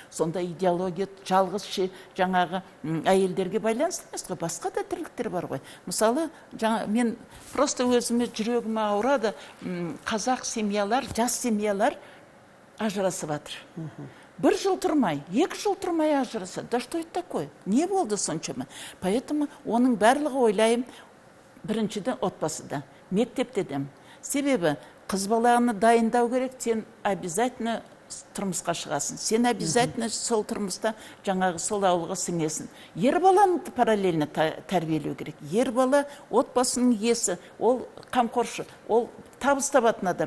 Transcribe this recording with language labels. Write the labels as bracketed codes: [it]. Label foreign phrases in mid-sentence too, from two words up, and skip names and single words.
[kk] Сонда идеология жалғыз жаңағы әйелдерге байланысты емес қой, басқа да тірліктер бар ғой. Мысалы, мен просто өзіме жүрегіме ауырады, қазақ семьялар, жас семьялар ажырасып жатыр. 1 жыл тұрмай, 2 жыл тұрмай ажырасады. [ru] Да что это такое? [kk] Не болды соншама? Поэтому оның барлығы ойлайым, біріншіден отбасыда, мектепте де. Себебі қыз баланы дайындау керек, сен обязательно тұрмысқа шығасың. Сен обязательно сол тұрмыста жаңағы сол ауылға сіңесің. Ер баланы параллельно тәрбиелеу керек. Ер бала отбасының иесі, ол қамқоршы, ол табыс табатын адам.